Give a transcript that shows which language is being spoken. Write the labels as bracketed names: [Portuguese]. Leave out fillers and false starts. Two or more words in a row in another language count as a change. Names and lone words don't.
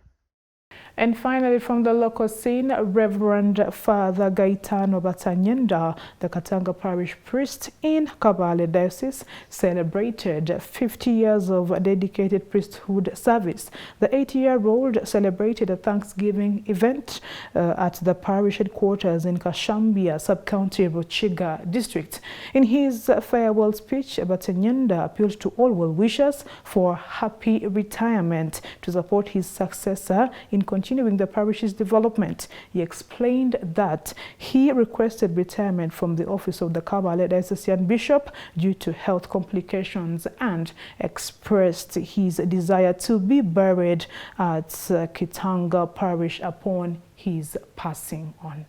[English] And finally, from the local scene, Reverend Father Gaetano Batanyenda, the Katanga parish priest in Kabale Diocese, celebrated 50 years of dedicated priesthood service. The 80-year-old celebrated a Thanksgiving event at the parish headquarters in Kashambia, sub-county Ruchiga district. In his farewell speech, Batanyenda appealed to all well-wishers for happy retirement to support his successor in continuing the parish's development. He explained that he requested retirement from the office of the Kabale Diocesan Bishop due to health complications and expressed his desire to be buried at Kitanga Parish upon his passing on.